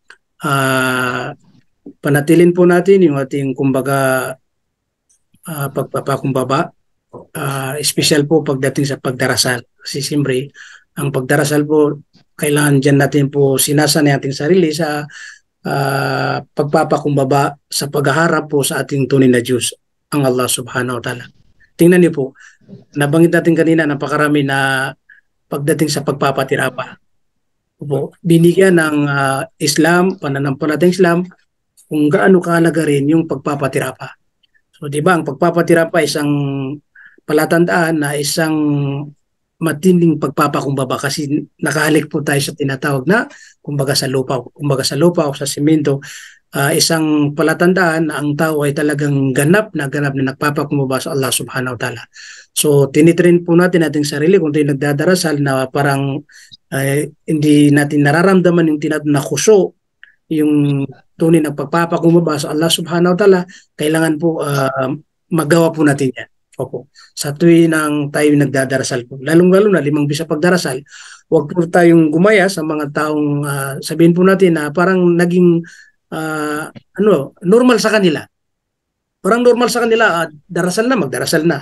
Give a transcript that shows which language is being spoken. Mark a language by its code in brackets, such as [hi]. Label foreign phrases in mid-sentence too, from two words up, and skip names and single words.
[tl] Panatilin po natin yung ating kumbaga pagpapakumbaba. Special po pagdating sa pagdarasal. Kasi siyempre, ang pagdarasal po, kailangan dyan natin po sinasanay ating sarili sa pagpapakumbaba sa paghaharap po sa ating tunay na Diyos, ang [ar] الله سبحانه وتعالى. [tl] Tingnan niyo po, nabanggit natin kanina napakarami na pagdating sa pagpapatirapa. Po, binigyan ng Islam, pananampalatayang Islam, kung gaano kahalaga rin yung pagpapatirapa. So, di ba, ang pagpapatirapa isang palatandaan na isang matinding pagpapakumbaba kasi nakahalik po tayo sa tinatawag na kumbaga sa lupa o sa simento, isang palatandaan na ang tao ay talagang ganap na nagpapakumbaba sa [ar] الله سبحانه وتعالى. [tl] So tinitrain po natin ating sarili kung tayo nagdadarasal na parang hindi natin nararamdaman yung tinatawag na khusyu, yung tunay na pagpapakumbaba sa [ar] الله سبحانه وتعالى, [tl] kailangan po magawa po natin yan. Opo. Sa tuwing nang tayo nagdadarasal po, lalong-lalo na 5 beses sa pagdarasal, huwag po tayong gumaya sa mga taong sabihin po natin na parang naging normal sa kanila. Parang normal sa kanila, darasal na, magdarasal na.